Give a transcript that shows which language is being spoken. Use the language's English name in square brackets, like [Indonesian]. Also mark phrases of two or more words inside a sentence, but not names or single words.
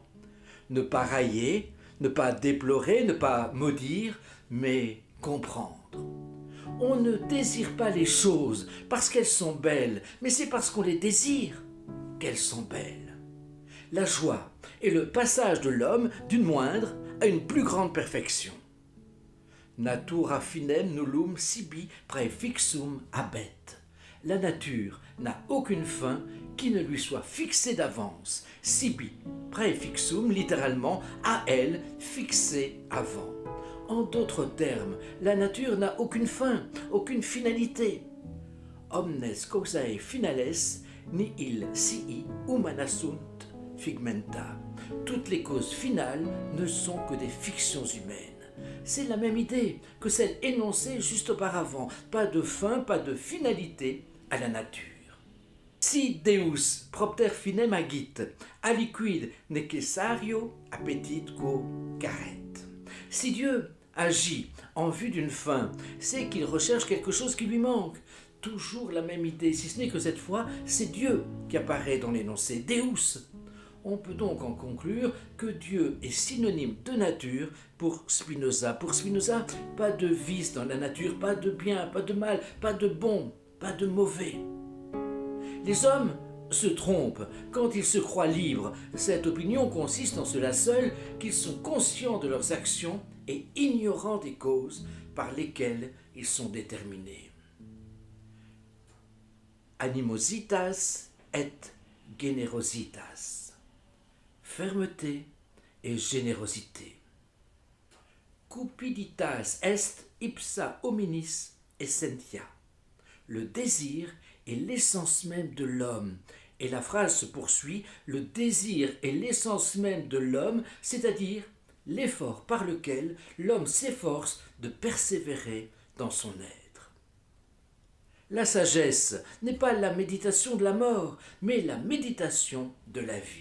[French] Ne pas railler, ne pas déplorer, ne pas maudire, mais comprendre. On ne désire pas les choses parce qu'elles sont belles, mais c'est parce qu'on les désire qu'elles sont belles. La joie est le passage de l'homme d'une moindre à une plus grande perfection. [Latin] Natura finem nullum sibi praefixum habet. [French] La nature n'a aucune fin qui ne lui soit fixée d'avance. [Latin] Sibi praefixum, [French] littéralement, à elle, fixée avant. En d'autres termes, la nature n'a aucune fin, aucune finalité. [Latin] Omnes causae finales nihil sii humana sunt figmenta. [French] Toutes les causes finales ne sont que des fictions humaines. C'est la même idée que celle énoncée juste auparavant. Pas de fin, pas de finalité à la nature. [Latin] Si Deus propter finem agit, aliquid necessario appetitque caret. [French] Si Dieu agit en vue d'une fin, c'est qu'il recherche quelque chose qui lui manque. Toujours la même idée, si ce n'est que cette fois, c'est Dieu qui apparaît dans l'énoncé, Deus. On peut donc en conclure que Dieu est synonyme de nature pour Spinoza. Pour Spinoza, pas de vice dans la nature, pas de bien, pas de mal, pas de bon, pas de mauvais. Les hommes se trompent quand ils se croient libres. Cette opinion consiste en cela seul qu'ils sont conscients de leurs actions et ignorants des causes par lesquelles ils sont déterminés. [Latin] Animositas et generositas. [French] Fermeté et générosité. [Latin] Cupiditas est ipsa hominis essentia. [French] Le désir est l'essence même de l'homme. Et la phrase se poursuit, le désir est l'essence même de l'homme, c'est-à-dire l'effort par lequel l'homme s'efforce de persévérer dans son être. La sagesse n'est pas la méditation de la mort, mais la méditation de la vie.